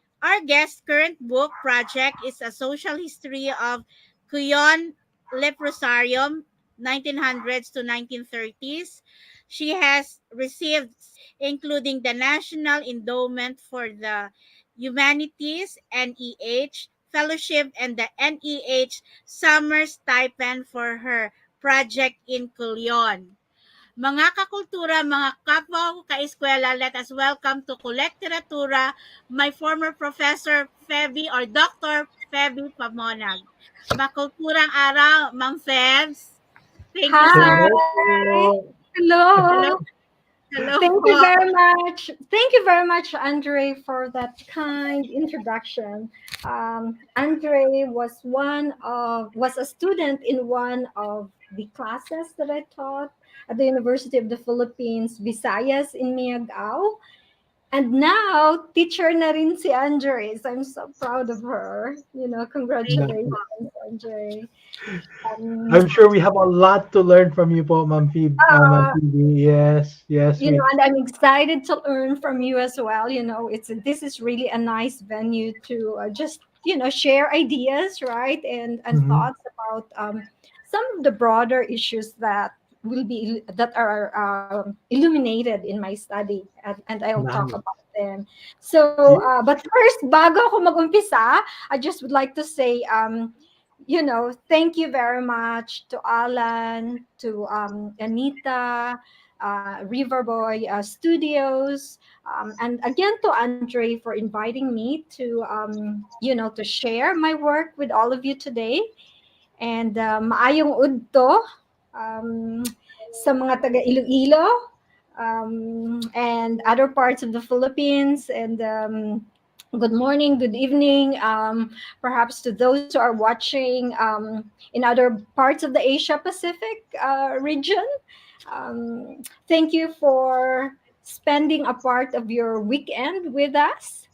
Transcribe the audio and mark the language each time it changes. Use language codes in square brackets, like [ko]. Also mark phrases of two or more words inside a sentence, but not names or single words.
[en] Our guest's current book project is a social history of Culion leprosarium 1900s to 1930s. She has received including the National Endowment for the Humanities NEH Fellowship and the NEH Summer Stipend for her project in Culion. [tl] Mga kakultura, mga kapwa ko ka-eskwela, [en] let us welcome to KULECTERATURA my former professor Febe or Dr. Febe Pamonag. [tl] Makulturang araw, Ma'am Febs. [en] Thank you so Hi. much. Hello. Hello. Hello. Thank you very much. Thank you very much, Andre, for that kind introduction. Andre was a student in one of the classes that I taught at the University of the Philippines, Visayas in Miagao. And now, [tl] teacher na rin si Andre. [en] So I'm so proud of her. Congratulations, Andre. I'm sure we have a lot to learn from you po, Ma'am Phoebe. Yes. And I'm excited to learn from you as well. This is really a nice venue to just share ideas, right, and thoughts about some of the broader issues that are illuminated in my study, and I'll talk about them. So, but first, [tl] bago ako mag-umpisa, [en] I just would like to say, thank you very much to Alan, to Anita, Riverboy Studios, and again to Andre for inviting me to, to share my work with all of you today. And [hil] maayong udto um, sa mga taga [en] Iloilo and other parts of the Philippines. And good morning, good evening, perhaps to those who are watching in other parts of the Asia Pacific region. Thank you for spending a part of your weekend with us.